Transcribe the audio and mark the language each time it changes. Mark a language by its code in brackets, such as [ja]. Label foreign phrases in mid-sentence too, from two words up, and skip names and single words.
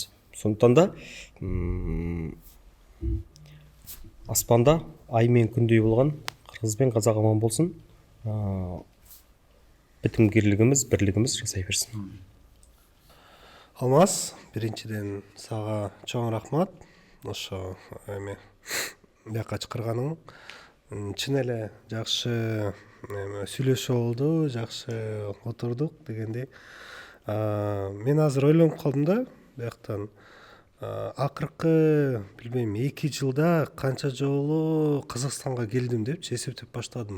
[kk] Сондықтан да аспанда ай мен күндей болған қырғыз бен қазақ аман болсын. Бітімгерлігіміз, бірлігіміз жасай берсін. [ky] Алмас, біріншіден саға чоң рахмат. Ошо эме бияка чакырганың чын эле жакшы сүйлөшүү болду, жакшы отурдук дегендей. Мен азыр ойлонуп калдым да, бияктан акыркы билбейм 2 жылда канча жолу Казакстанга келдим депчи эсептеп баштадым.